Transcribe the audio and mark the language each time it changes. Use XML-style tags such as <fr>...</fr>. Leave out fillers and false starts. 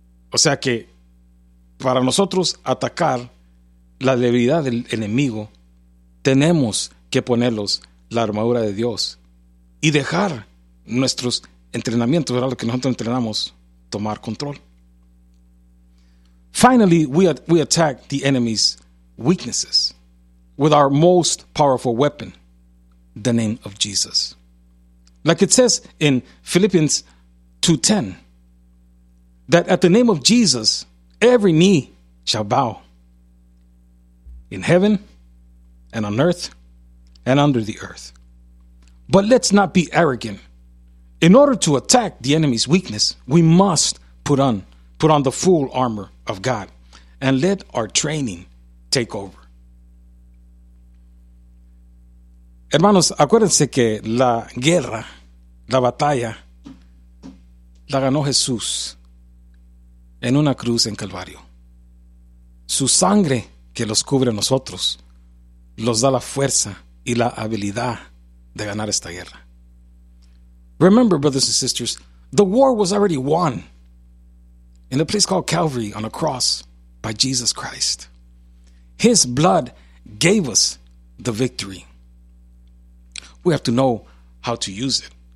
<es>O sea que para nosotros atacar la debilidad del enemigo, tenemos que ponerlos la armadura de Dios y dejar nuestros entrenamientos, ¿verdad?, lo que nosotros entrenamos, tomar control.</es> <en>Finally, we attack the enemy's weaknesses with our most powerful weapon, the name of Jesus. Like it says in Philippians 2:10, that at the name of Jesus, every knee shall bow, in heaven and on earth and under the earth. But let's not be arrogant. In order to attack the enemy's weakness, we must put on the full armor of God, and let our training take over.</en> <es>Hermanos, acuérdense que la guerra, la batalla, la ganó Jesús en una cruz en Calvario. Su sangre que los cubre a nosotros los da la fuerza y la habilidad de ganar esta guerra.</es> <en>Remember, brothers and sisters, the war was already won in a place called Calvary on a cross by Jesus Christ. His blood gave us the victory. We have to know how to use it.</en>